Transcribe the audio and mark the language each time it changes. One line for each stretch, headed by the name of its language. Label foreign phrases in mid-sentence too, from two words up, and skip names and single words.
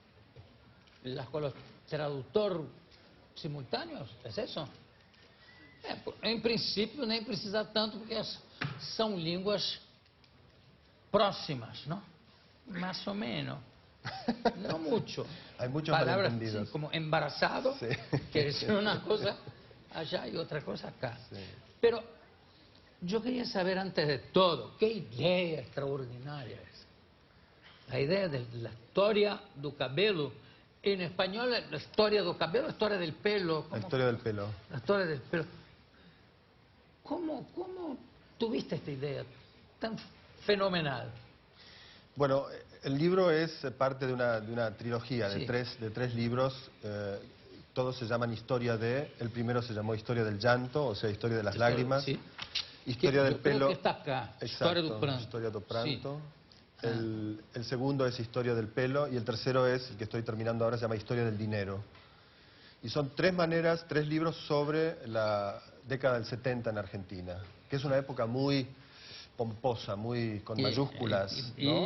Spanish: con los traductor simultâneos, ¿es eso?
Portuguese: Em princípio, nem precisa tanto, porque são línguas próximas,
Spanish: ¿no? Más o menos. No mucho. Hay muchos Palabras malentendidos. como embarazado, sí. quiere decir una cosa allá y otra cosa acá. Sí. Pero yo quería saber antes de todo, qué idea extraordinaria es. La idea de la historia
Portuguese: do cabelo.
Spanish: En español, la historia
Portuguese: do cabelo,
Spanish: la historia del pelo. La historia del pelo. La historia del pelo. ¿Cómo tuviste esta idea tan fenomenal? Bueno, el libro es parte de una trilogía Sí. de tres libros. Todos se llaman Historia de... El primero se llamó Historia del llanto, o sea, Historia de las lágrimas. Sí. Historia del Yo creo pelo... que está acá. Exacto,
Portuguese: Historia do pranto. Historia do pranto.
Spanish: Sí. El segundo es Historia del pelo y el tercero es, el que estoy terminando ahora, se llama Historia del dinero. Y son tres libros sobre la década del 70 en Argentina, que es una época muy pomposa, muy con mayúsculas, ¿no?